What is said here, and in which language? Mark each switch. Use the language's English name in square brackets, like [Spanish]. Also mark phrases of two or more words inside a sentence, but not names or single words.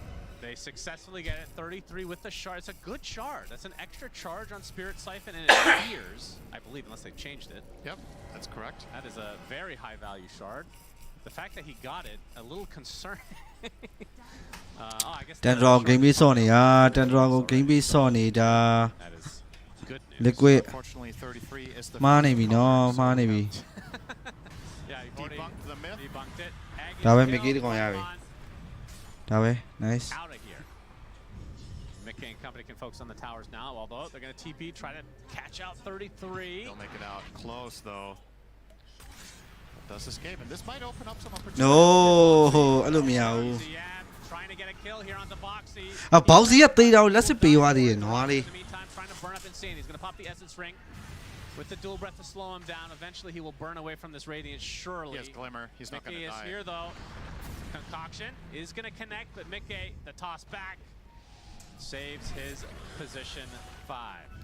[English] They successfully get it. 33 with the shard. It's a good shard. That's an extra charge on Spirit Siphon, and it appears, I believe, unless they changed it. Yep, that's correct. That is a very high value shard. The fact that he got it, a little concerning. I guess [Burmese] တန်ဒရာဂိမ်းပြီးစော့နေတာတန်ဒရာကိုဂိမ်းပြီးစော့နေတာ [English] That is good news. Liquid Unfortunately, 33 is the [Burmese] မှားနေပြီနော်မှားနေပြီ [English] Yeah, he debunked the myth. Debunked it. [Burmese] ဒါပဲမကီတကောင်ရပြီဒါပဲ nice [English] Out of here. Mickey and company can focus on the towers now, although they're going to TP, try to catch out 33. They'll make it out close, though. Does escape, and this might open up some opportunities. [Burmese] no အဲ့လိုမရဘူး [English] Trying to get a kill here on the Boxy. [Burmese] ဘောက်စီကသေးတာကိုလက်စစ်ပေးသွားသေးတယ်နွားလေး [English] In the meantime, trying to burn up Insane. He's going to pop the Essence Ring with the dual breath to slow him down. Eventually, he will burn away from this Radiant, surely. He has Glimmer. He's not going to die. Mickey is here, though. Concoction is going to connect, but Mickey, the toss back, saves his position 5.